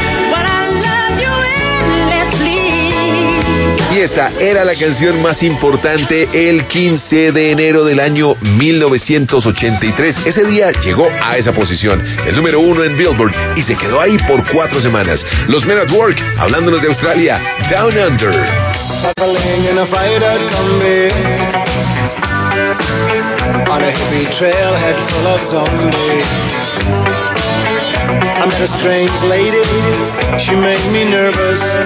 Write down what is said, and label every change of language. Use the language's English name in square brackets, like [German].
[English] But I love you endlessly. [Spanish] Y esta era la canción más importante el 15 de enero del año 1983. Ese día llegó a esa posición, el número uno en Billboard, y se quedó ahí por 4 semanas. Los Men at Work, hablándonos de Australia, Down Under. [English] Traveling in a fighter combi on a hippie trailhead full of zombies. I met a strange lady, she made me nervous.